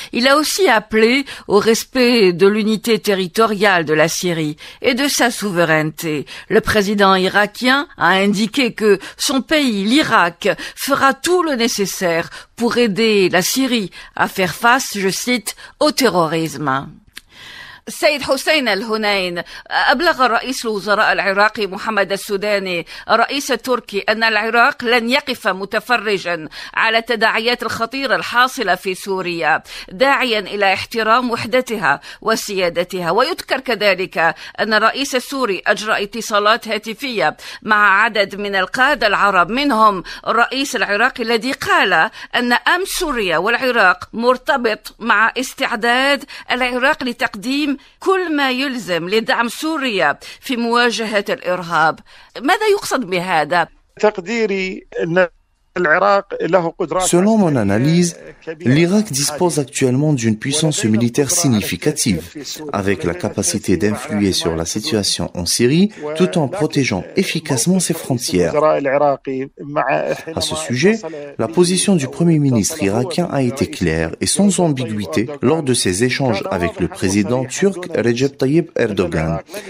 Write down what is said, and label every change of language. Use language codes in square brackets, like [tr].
[fr] Il a aussi appelé au respect de l'unité territoriale de la Syrie et de sa souveraineté. Le président irakien a indiqué que son pays, l'Irak, fera tout le nécessaire pour aider la Syrie à faire face, je cite, au terrorisme. [ar] السيد حسين الهنين، أبلغ رئيس الوزراء العراقي محمد السوداني الرئيس التركي أن العراق لن يقف متفرجا على التداعيات الخطيرة الحاصلة في سوريا، داعيا إلى احترام وحدتها وسيادتها. ويذكر كذلك أن الرئيس السوري أجرى اتصالات هاتفية مع عدد من القادة العرب، منهم الرئيس العراقي الذي قال أن أمن سوريا والعراق مرتبط مع استعداد العراق لتقديم كل ما يلزم لدعم سوريا في مواجهة الإرهاب. ماذا يقصد بهذا؟ تقديري أن [fr] Selon mon analyse, l'Irak dispose actuellement d'une puissance militaire significative, avec la capacité d'influer sur la situation en Syrie tout en protégeant efficacement ses frontières. À ce sujet, la position du Premier ministre irakien a été claire et sans ambiguïté lors de ses échanges avec le président turc Recep Tayyip Erdogan.